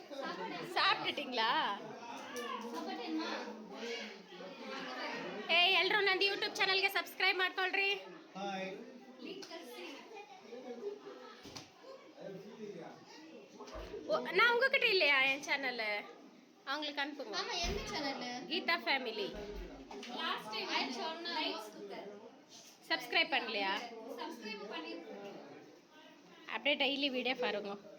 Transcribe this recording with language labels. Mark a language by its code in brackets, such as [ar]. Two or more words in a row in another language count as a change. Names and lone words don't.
[ta] சாப்பிட்டுட்டீங்களா? ஏய் எல்றோ [kn] ನಂದು ಯೂಟ್ಯೂಬ್ ಚಾನಲ್ಗೆ ಸಬ್ಸ್ಕ್ರೈಬ್ ಮಾಡ್ಕೊಳ್ರಿ. [ta] நான் உங்ககிட்ட இல்லையா என் சேனல்? அவங்களுக்கு அனுப்புங்க. ஆமா என்ன சேனல்? கீதா ஃபேமிலி. [en] last time [ta] ஐ சொன்ன சப்ஸ்கிரைப் பண்ணலையா? சப்ஸ்கிரைப் பண்ணிருக்கேன். அப்படியே [en] daily video [ta] பாருங்க.